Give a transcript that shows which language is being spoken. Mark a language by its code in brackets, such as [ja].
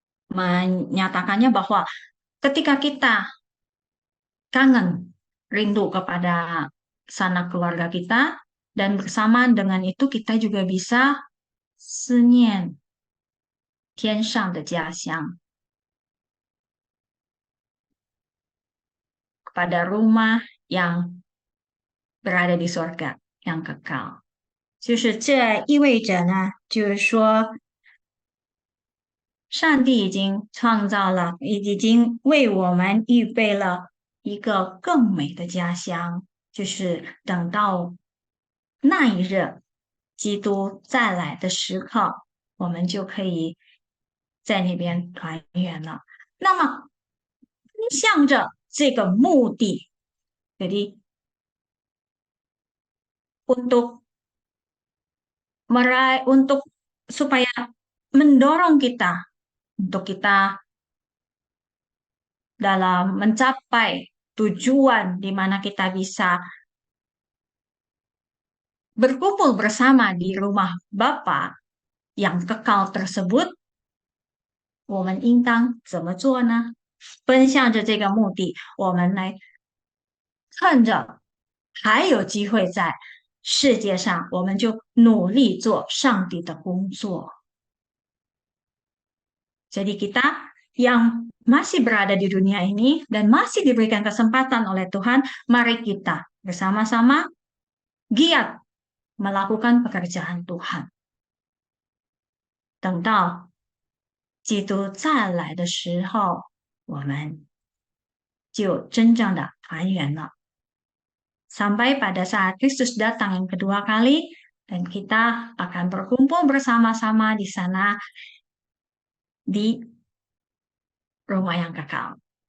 [id] menyatakannya bahwa ketika kita kangen, rindu kepada sanak keluarga kita, dan bersamaan dengan itu kita juga bisa [zh] 思念天上的家乡, [id] kepada rumah yang berada di surga, yang kekal。 [zh] 就是这意味着呢，就是说，上帝已经创造了，已经为我们预备了一个更美的家乡，就是等到那一日基督再来的时刻，我们就可以在那边团圆了。那么，向着这个目的， [id] jadi untuk untuk supaya mendorong kita untuk kita dalam mencapai tujuan di mana kita bisa berkumpul bersama di rumah Bapa yang kekal tersebut， [zh] 我们应当怎么做呢？奔向着这个目的，我们来趁着还有机会在世界上，我们就努力做上帝的工作。 [id] Jadi kita yang masih berada di dunia ini dan masih diberikan kesempatan oleh Tuhan, mari kita bersama-sama giat melakukan pekerjaan Tuhan。 [zh] 等到基督再来的时候，我们就真正的团圆了。 [id] Sampai pada saat Kristus datang yang kedua kali, dan kita akan berkumpul bersama-sama di sana di rumah yang kekal。